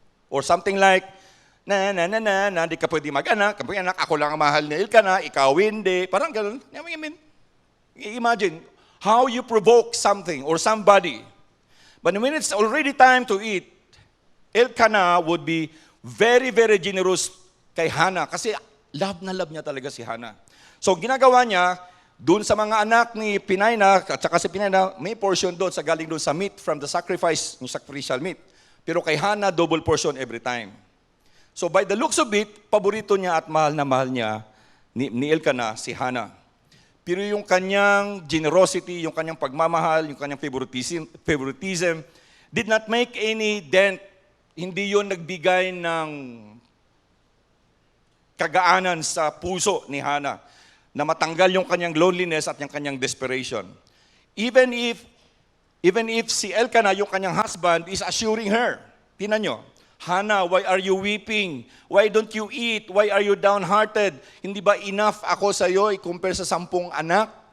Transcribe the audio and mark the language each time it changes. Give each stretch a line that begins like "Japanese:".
Filipino: Or something like, di ka pwede mag-anak, ako lang ang mahal ni Elkanah, ikaw hindi. Parang ganun.
English: I mean, imagine how you provoke something or somebody. But when it's already time to eat, Elkanah would be very, very generous kay Hannah
Filipino: kasi love na love niya talaga si Hannah. So ginagawa niya, doon sa mga anak ni Peninnah, at saka si Peninnah, may portion doon sa galing doon sa meat from the sacrifice, yung sacrificial meat. Pero kay Hannah, double portion every time. So by the looks of it, paborito niya at mahal na mahal niya ni Elkanah si Hannah. Pero yung kanyang generosity, yung kanyang pagmamahal, yung kanyang favoritism
English: did not make any dent.
Filipino: Hindi yon nagbigay ng kagaanan sa puso ni Hannah na matanggal yung kanyang loneliness at yung kanyang desperation.
English: Even if si Elkanah, yung kanyang husband, is assuring her,
Filipino: tingnan nyo,
English: Hannah, why are you weeping? Why don't you eat? Why are you downhearted?
Filipino: Hindi ba enough ako sa iyo i-compare sa 10 anak?